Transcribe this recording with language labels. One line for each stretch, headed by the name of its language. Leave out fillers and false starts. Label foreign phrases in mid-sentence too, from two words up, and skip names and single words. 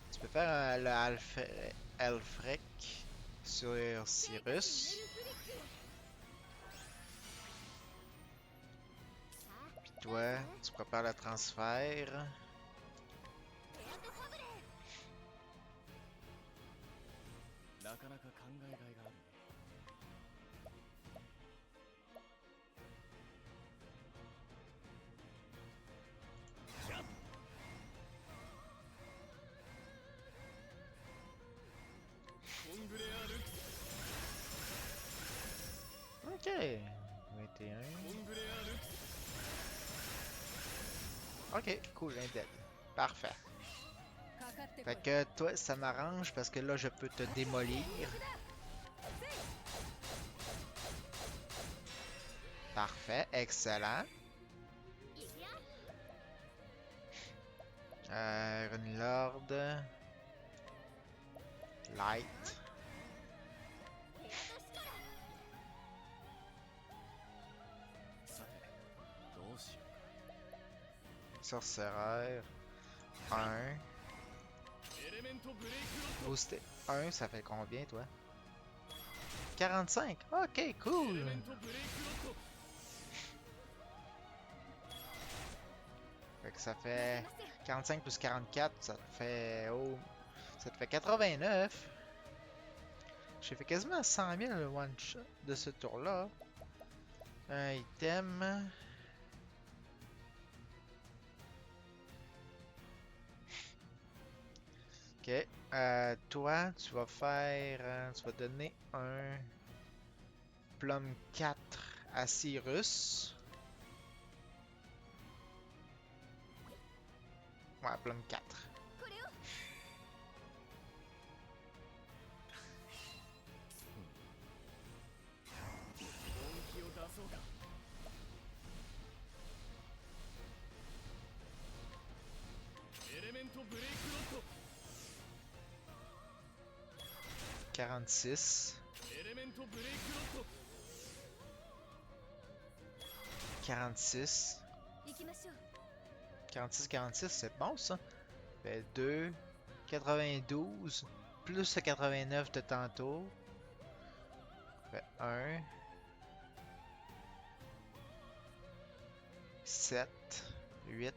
French: faire le Alfrec sur Cyrus. Puis toi, tu prépares le transfert.
Japanese: なかなか考えがいがあるね。キャッコングレアルクス
French: Ok. 21.
Japanese: コングレアルクス
French: Ok, cool, indead. Parfait.
Japanese: かかってこ
French: Fait
Japanese: い
French: que toi, ça m'arrange parce que là, je peux te démolir. Parfait, excellent. Runelord. Light.
Japanese: さてどうしよう
French: Sorcereur. 1.
Japanese: エレメントブレイクロッ
French: Boosté. 1, ça fait combien, toi? 45. Ok,
Japanese: トエレ
French: cool.
Japanese: メントブレイクロット
French: Fait que ça fait 45 plus 44, ça te fait... Oh, ça te fait 89. J'ai fait quasiment 100 000 le
English: one shot
French: de ce tour-là. Un item. Ok. Toi, tu vas faire... tu vas donner un Plum 4 à Cyrus. Ouais, Plum 4.
Japanese: これを本気を出そうかエレメントブレイクロット
French: 46.
Japanese: エレメントブレイクロット
French: 46.
Japanese: 行きましょう
French: 46, 46, c'est bon ça. Fait 2, 92, plus le 89 de tantôt. Fait 1, 7, 8.